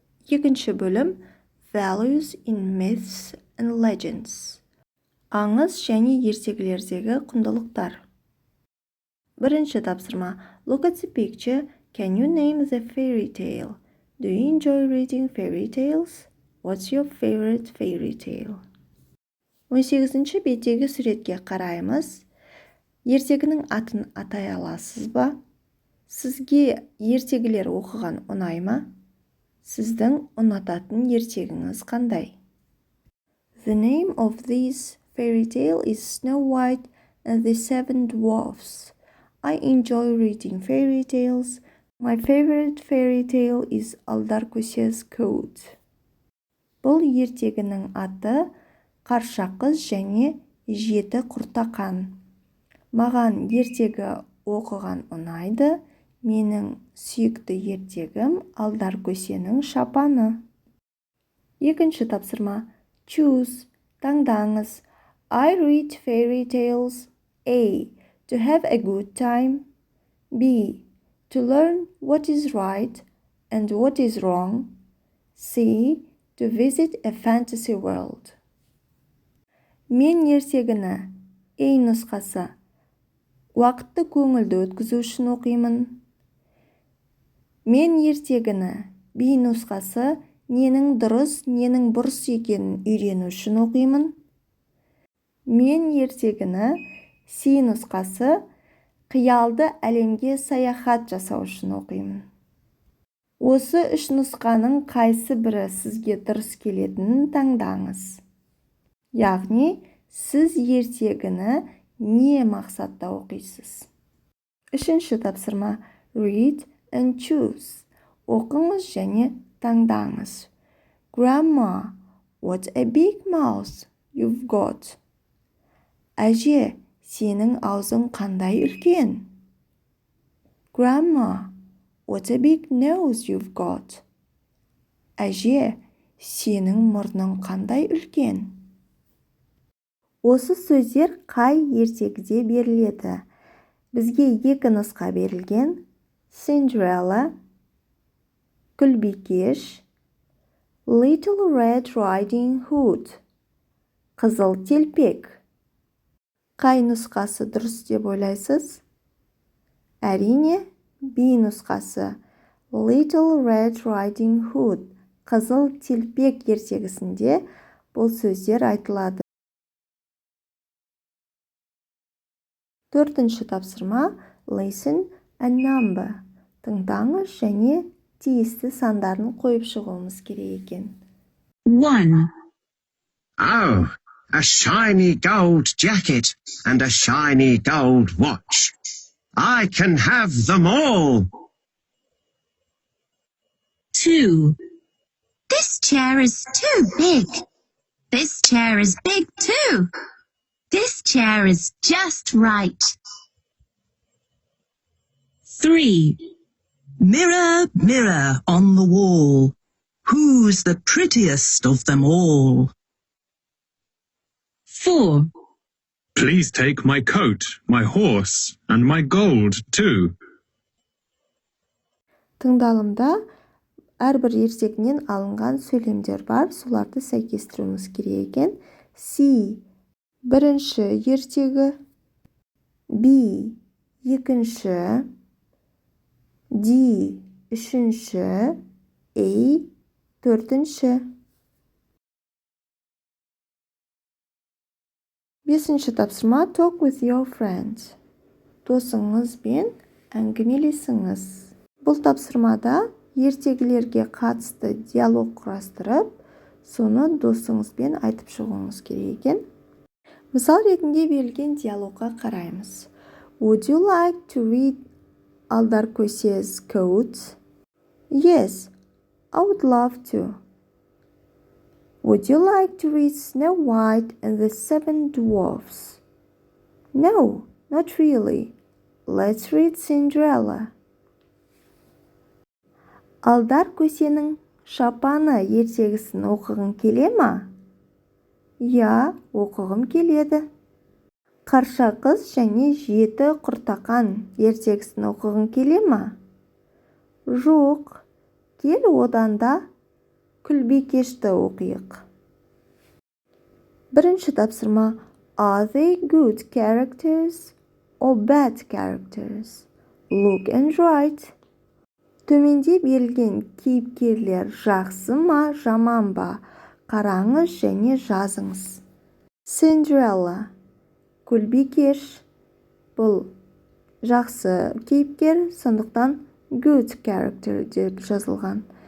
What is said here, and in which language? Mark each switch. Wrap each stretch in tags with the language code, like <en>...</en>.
<kk>Екінші бөлім</kk> <en>Values in Myths and Legends.</en> <kk>Аңыз және ертегілердегі құндылықтар. Бірінші тапсырма.</kk> <en>Look at the picture. Can you name the fairy tale? Do you enjoy reading fairy tales? What's your favorite fairy tale?</en> <kk>18-ші беттегі суретке қараймыз. Ертегінің атын атай аласыз ба? Сізге ертегілер оқыған ұнай ма? Сіздің ұнататын ертегіңіз қандай?</kk> <en>The name of this fairy tale is Snow White and the Seven Dwarfs. I enjoy reading fairy tales. My favorite fairy tale is Алдар көсес Coat.</en> <kk>Бұл ертегінің аты Қарша қыз және жеті құртақан. Маған ертегі оқыған ұнайды. Менің сүйікті ертегім Алдар көсенің шапаны. Екінші тапсырма.</kk> <en>Choose.</en> <kk>Таңдаңыз.</kk> <en>I read fairy tales. A. To have a good time. B. To learn what is right and what is wrong. C. To visit a fantasy world.</en> <kk>Мен ертегіні A нұсқасы уақытты көңілді өткізу үшін оқимын. Мен ертегіні B нұсқасы ненің дұрыс, ненің бұрыс екенін үйрену үшін оқимын. Мен ертегіні C нұсқасы қиялды әлемге саяхат жасау үшін оқимын. Осы үш нұсқаның қайсы бірі сізге дұрыс келетінін таңдаңыз. Яғни, сіз ертегіні не мақсатта оқисыз? Үшінші тапсырма.</kk> <en>Read and choose.</en> <kk>Оқыңыз және таңдаңыз.</kk> <en>Grandma, what a big mouth you've got.</en> <kk>Әже, сенің аузың қандай үлкен?</kk> <en>Grandma, what a big nose you've got.</en> <kk>Әже, сенің мұрның қандай үлкен? Осы сөздер қай ертегіде беріледі? Бізге екі нұсқа берілген.</kk> <en>Cinderella, Күлбикеш, Little Red Riding Hood, Қызыл телпек.</en> <kk>Қай нұсқасы дұрыс деп ойлайсыз? Әрине, B нұсқасы Little Red Riding Hood, Қызыл телпек ертегісінде бұл сөздер айтылады. Төртінші тапсырма.</kk> <en>Listen and number.</en> <kk>Тыңдаңыз және тиісті сандарын қойып шығуымыз керек екен. 1.</kk> <en>Oh, a shiny gold jacket and a shiny gold watch. I can have them all. 2. This chair is too big. This chair is big too. This chair is just right. 3. Mirror, mirror on the wall, who's the prettiest of them all? 4. Please take my coat, my horse, and my gold too.</en> <kk>Тыңдалымда әрбір ертегінен алынған сөйлемдер бар, соларды сәйкестіруіміз керек екен. C. Бірінші ертегі. B. Екінші. D. Үшінші. A. Төртінші. Бесінші тапсырма.</kk> <en>Talk with your friends.</en> <kk>Досыңызбен әңгімелесіңіз. Бұл тапсырмада ертегілерге қатысты диалог құрастырып, соны досыңызбен айтып шығуыңыз керек екен. Мысал ретінде берілген диалогқа қараймыз.</kk> <en>Would you like to read Алдар көсес Coat? Yes, I would love to. Would you like to read Snow White and the Seven Dwarfs? No, not really. Let's read Cinderella.</en> <kk>Алдар көсенің шапаны ертегісін оқығың келе ма? Я, оқығым келеді. Қарша қыз және жеті құртақан ертегісін оқығың келе ма? Жоқ, кел одан да күлбикешті оқиық. Бірінші тапсырма.</kk> <en>Are they good characters or bad characters? Look and write.</en> <kk>Төменде берілген кейіпкерлер жақсы ма, жаман ба? Қараңыз және жазыңыз. Cinderella. Күлбикеш. Бұл жақсы кейіпкер, сондықтан</kk> <en>good character</en> <kk>деп жазылған.</kk>